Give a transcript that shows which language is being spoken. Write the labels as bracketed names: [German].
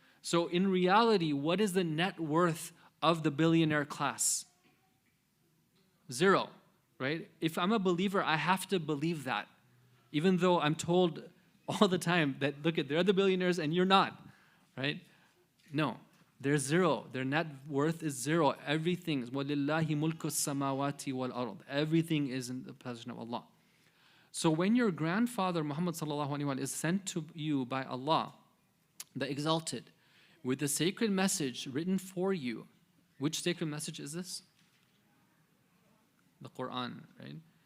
[English] So in reality, what is the net worth of the billionaire class? 0, right? If I'm a believer, I have to believe that, even though I'm told all the time that, look, they're the billionaires and you're not, right? No. They're 0. Their net worth is 0. Everything is [Arabic] وَلِلَّهِ مُلْكُ السَّمَاوَاتِ وَالْأَرْضِ. [English] Everything is in the possession of Allah. So when your grandfather Muhammad sallallahu alaihi wasallam is sent to you by Allah, the Exalted, with the sacred message written for you, which sacred message is this? The Quran, right?